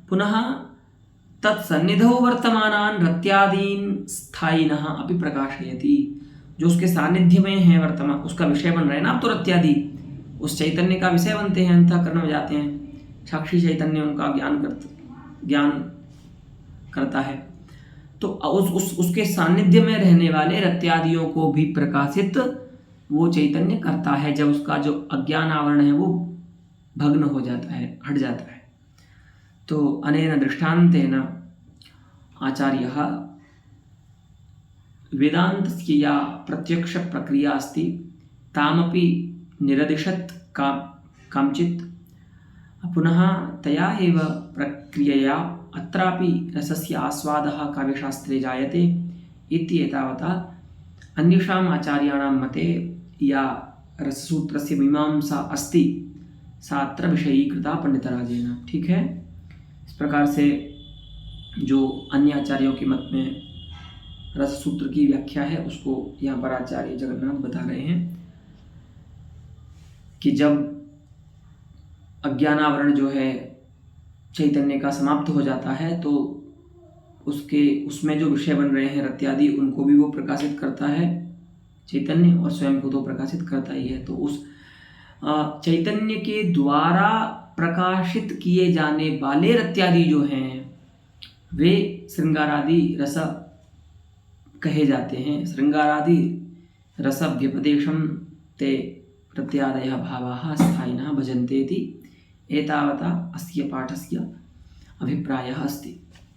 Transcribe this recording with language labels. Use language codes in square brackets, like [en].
[sa] पुनः तत्सन्निधौ वर्तमानान् रत्यादीन् स्थायिनः अपि प्रकाशयति। [hi] जो उसके सानिध्य में है वर्तमान, उसका विषय बन रहे हैं ना, अब तो रत्यादि उस चैतन्य का विषय बनते हैं, अंतःकरण में जाते हैं। साक्षी चैतन्य उनका ज्ञान करता है। तो उसके सानिध्य में रहने वाले रत्यादियों को भी प्रकाशित वो चैतन्य करता है, जब उसका जो अज्ञान आवरण है वो भग्न हो जाता है, हट जाता है। [sa] तो अनेन दृष्टान्तेन आचार्यः वेदान्तस्य या प्रत्यक्ष प्रक्रिया अस्ति तामपि निरदिशत् काञ्चित्। पुनः तया एव प्रक्रियया अत्रापि रसस्य आस्वादः काव्यशास्त्रे जायते इति एतावता अन्येषाम् आचार्याणां मते या रससूत्रस्य मीमांसा अस्ति सा अत्र विषयीकृता पंडितराजेन। [hi] ठीक है, इस प्रकार से जो अन्य आचार्यों के मत में रससूत्र की व्याख्या है उसको यहाँ पर आचार्य जगन्नाथ बता रहे हैं कि जब अज्ञानावरण जो है चैतन्य का समाप्त हो जाता है, तो उसमें जो विषय बन रहे हैं रत्यादि, उनको भी वो प्रकाशित करता है चैतन्य, और स्वयं को तो प्रकाशित करता ही है। तो उस चैतन्य के द्वारा प्रकाशित किए जाने वाले रत्यादि जो हैं वे श्रृंगारादि रस कहे जाते हैं। [sa] श्रृंगारादि रस व्यपदेशं ते प्रत्यादयः भावाः स्थायिनः भजन्ते इति एतावता अस्य पाठस्य अभिप्रायः अस्ति।